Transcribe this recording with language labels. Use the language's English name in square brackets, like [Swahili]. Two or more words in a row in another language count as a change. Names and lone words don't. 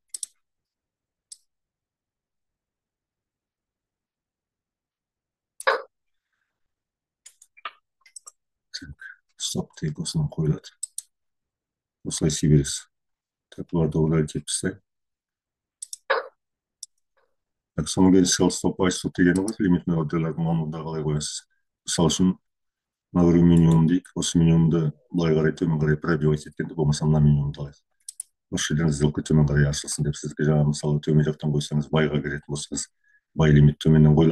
[Kazakh] Стоп тек осынан қойылады. Осылай себересіз. Так, бұларды удалить етіп тастайық. Так, соның кейін [English] sell stop buy stop [Kazakh] дегені бар, лимитный ордерлердің оны да қалай қоясыз. Мысалы үшін, мына минимум дейік, осы минимумды былай қарай төмен қарай пробивать еткенде, болмаса мына минимумды алайық. Осы жерден сделка төмен қарай ашылсын деп сізге жаңа мысалы төмен жақтан қойсаңыз, байға кіретін болсаңыз, [English] buy limit [Kazakh] төменнен қойылады.